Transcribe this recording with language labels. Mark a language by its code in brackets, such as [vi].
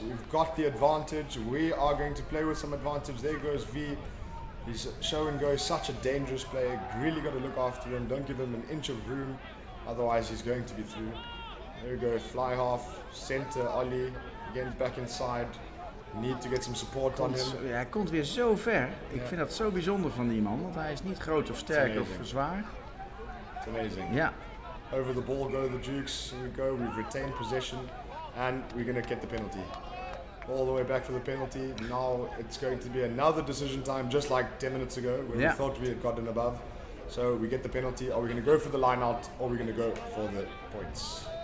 [en] We've got the advantage. We are going to play with some advantage. There goes V. His show and go is such a dangerous player. Really got to look after him. Don't give him an inch of room. Otherwise he's going to be through. There we go. Fly half. Center. Ollie. Again back inside. Need to get some support on him. [nl] Ja, hij komt weer zo ver. Ik vind dat zo bijzonder van die man. Want hij is niet groot of sterk of zwaar. [en] It's amazing. [nl] Ja. [en] Over the ball go the Dukes. Here we go. We've retained possession. And we're going to get the penalty. all the way back for the penalty. Now it's going to be another decision time, just like 10 minutes ago, when we thought we had gotten above. So we get the penalty. Are we going to go for the line out, or are we going to go for the points?